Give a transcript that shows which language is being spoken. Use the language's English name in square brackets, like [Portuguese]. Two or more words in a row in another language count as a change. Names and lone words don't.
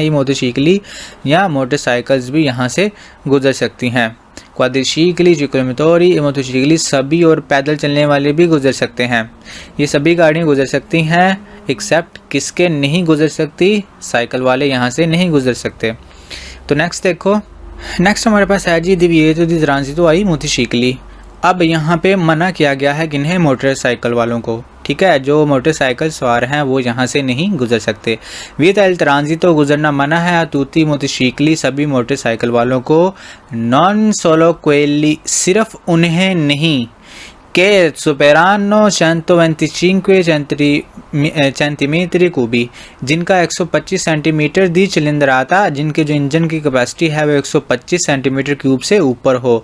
[Hindi] ये मोटरसाइकिली या मोटरसाइकिल्स भी यहाँ से गुजर सकती हैं। [Italian] quadricicli, ciclomotori, motocicli [Hindi] सभी, और पैदल चलने वाले भी गुजर सकते हैं। ये सभी गाड़ियाँ गुजर सकती हैं, एक्सेप्ट किसके नहीं गुजर सकती? साइकिल वाले यहाँ से नहीं गुजर सकते। तो नेक्स्ट देखो, नेक्स्ट हमारे पास है जी [Italian] divieto di transito ai motocicli। [Hindi] अब यहाँ पे मना किया गया है किन्हें? मोटरसाइकिल वालों को। ठीक है, जो मोटरसाइकिल सवार हैं वो यहाँ से नहीं गुजर सकते। [Italian] vieta il transito [Hindi] गुजरना मना है [Italian] tutti motocicli [Hindi] सभी मोटरसाइकिल वालों को। [Italian] non solo quelli [Hindi] सिर्फ उन्हें नहीं, [Italian] che superano 125 centimetri cubi, [Hindi] जिनका [Italian] 125 centimetri di cilindrata, [Hindi] जिनके जो इंजन की कैपेसिटी है वो [English] 125 centimeter cube [Hindi] से ऊपर हो।